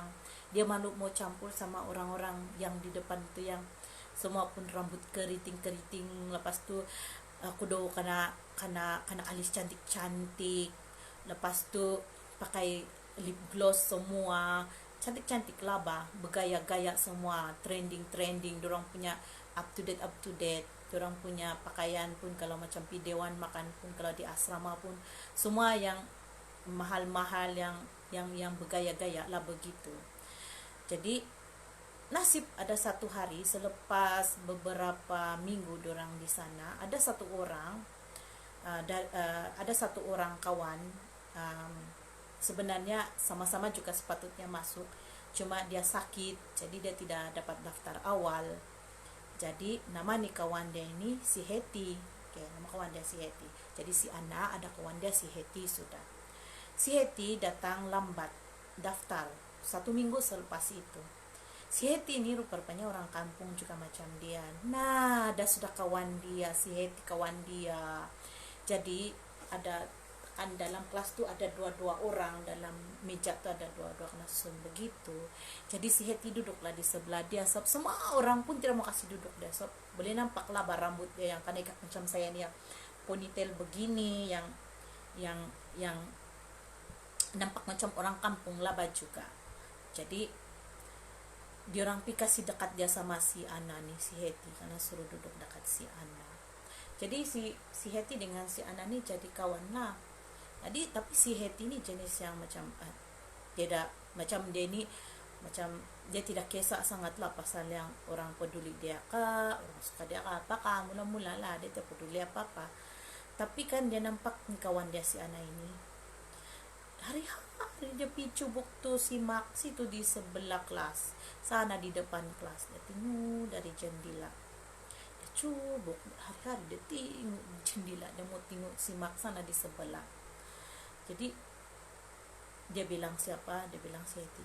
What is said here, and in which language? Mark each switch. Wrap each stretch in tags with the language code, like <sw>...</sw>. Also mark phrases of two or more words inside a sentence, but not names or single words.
<ms>Dia malu mau campur sama orang-orang yang di depan itu yang semua pun rambut keriting. Lepas tu aku do kena alis cantik-cantik. Lepas tu pakai</ms> <en>lip gloss</en> <ms>semua, cantik-cantik lah bah, bergaya-gaya semua, trending dorang punya</ms> <en>up to date.</en> <ms>Dorang punya pakaian pun kalau macam pi dewan makan pun, kalau di asrama pun semua yang mahal-mahal yang bergaya-gaya lah begitu. Jadi nasib ada satu hari selepas beberapa minggu dorang di sana, ada satu orang kawan, sebenarnya sama-sama juga sepatutnya masuk, cuma dia sakit jadi dia tidak dapat daftar awal. Jadi nama nih kawan dia ini si Heti. Oke, nama kawan dia si Heti. Jadi si Ana ada kawan dia si Heti sudah. Si Heti datang lambat daftar 1 minggu selepas itu. Si Heti ini rupanya orang kampung juga macam dia. Nah, ada sudah kawan dia, si Heti kawan dia. Jadi ada kan dalam kelas tuh ada dua orang, dalam meja tuh ada dua langsung begitu. Jadi si Heti duduklah di sebelah dia, semua orang pun tidak mau kasih duduk dia, boleh nampak lah rambut dia yang kan macam saya nih, yang ponytail begini, yang nampak macam orang kampung lah juga. Jadi diorang kasih dekat dia sama si Ana nih, si Heti, karena suruh duduk dekat si Ana. Jadi si Heti dengan si Ana nih jadi kawan lah. Jadi tapi si Heti ini jenis yang macam tidak macam dia ini, macam dia tidak kisah sangat lah pasal yang orang peduli dia kah, orang suka dia kah apa kah, mula-mula lah dia tidak peduli apa-apa. Tapi kan dia nampak nih kawan dia si Ana ini hari-hari dia picu buktu si Maxi tuh di sebelah kelas sana, di depan kelas dia tengok dari jendela, dia cubuk hari-hari dia tengok jendela, dia mau tengok si Max sana di sebelah. Jadi dia bilang siapa? Dia bilang si Heti.</ms>